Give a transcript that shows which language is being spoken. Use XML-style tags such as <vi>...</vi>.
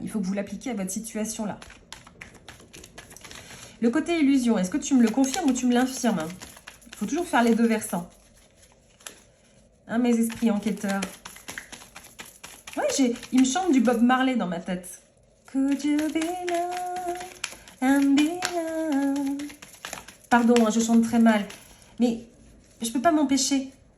<fr>Il faut que vous l'appliquiez à votre situation là. Le côté illusion, est-ce que tu me le confirmes ou tu me l'infirmes? Il faut toujours faire les deux versants. Hein, mes esprits enquêteurs. Ouais, il me chante du Bob Marley dans ma tête.</fr> <en>Could you be loved and be loved?</en> <fr>Pardon, hein, je chante très mal. Mais je peux pas m'empêcher.</fr>